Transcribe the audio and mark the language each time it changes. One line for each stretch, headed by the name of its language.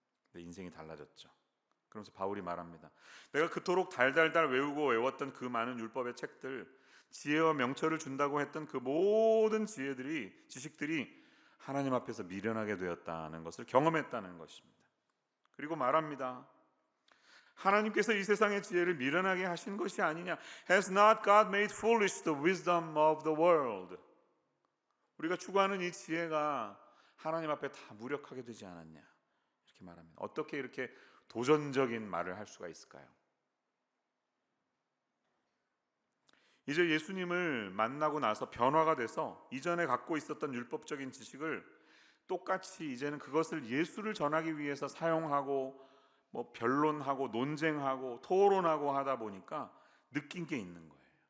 Korean: 근데 인생이 달라졌죠. 그러면서 바울이 말합니다. 내가 그토록 달달달 외우고 외웠던 그 많은 율법의 책들, 지혜와 명철을 준다고 했던 그 모든 지식들이 하나님 앞에서 미련하게 되었다는 것을 경험했다는 것입니다. 그리고 말합니다. 하나님께서 이 세상의 지혜를 미련하게 하신 것이 아니냐.
English: Has not God made foolish the wisdom of the world?
Korean: 우리가 추구하는 이 지혜가 하나님 앞에 다 무력하게 되지 않았냐. 이렇게 말합니다. 어떻게 이렇게 도전적인 말을 할 수가 있을까요? 이제 예수님을 만나고 나서 변화가 돼서 이전에 갖고 있었던 율법적인 지식을 똑같이 이제는 그것을 예수를 전하기 위해서 사용하고 변론하고 논쟁하고 토론하고 하다 보니까 느낀 게 있는 거예요.